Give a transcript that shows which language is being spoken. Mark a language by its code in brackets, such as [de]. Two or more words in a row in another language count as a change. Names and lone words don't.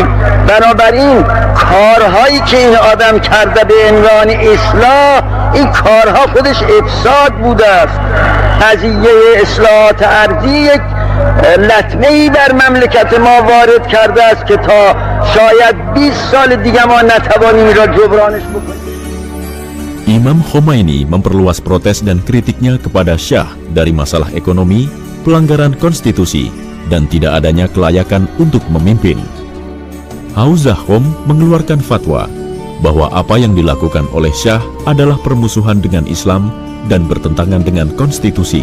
[fa] بنابراین کارهایی که این آدم کرده به عنوان اصلاح، این کارها خودش افساد بوده است. قضیه اصلاحات ارضی یک لطمه‌ای بر مملکت ما وارد کرده است که تا شاید 20 سال دیگه ما نتوانیم این را جبرانش بکنیم. [id] Imam Khomeini memperluas protes dan kritiknya kepada Syah dari masalah ekonomi, pelanggaran konstitusi, dan tidak adanya kelayakan untuk memimpin. Hauzah Qom mengeluarkan fatwa bahwa apa yang dilakukan oleh Syah adalah permusuhan dengan Islam dan bertentangan dengan konstitusi.